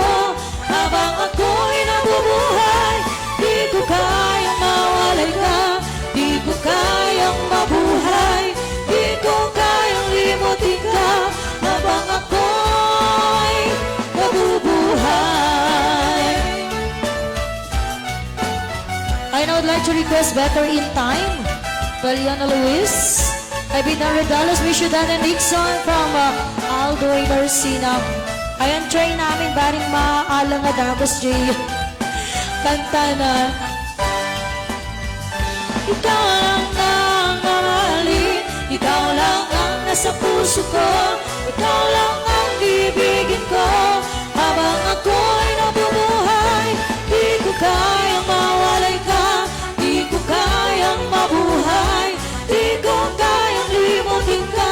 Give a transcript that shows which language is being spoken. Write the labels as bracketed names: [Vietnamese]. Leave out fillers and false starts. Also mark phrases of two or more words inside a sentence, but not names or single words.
[Filipino] Habang ako'y nabubuhay, di ko kayang mawalay ka, di ko kayang mabuhay, di ko kayang limutin ka. Habang ako'y nabubuhay. [English] I now would like to request Better in Time, Valiana Luis, Ibidan Redalos, Mishudan and Nixon from Aldo Garcina. [Filipino] Ayan, try namin baring maalang na Dagos J. Kanta na. Ikaw lang ang mamahalin, ikaw lang ang nasa puso ko, ikaw lang ang ibigin ko. Habang ako'y nabubuhay, di ko kayang mawalay ka, di ko kayang mabuhay, di ko kayang limutin ka.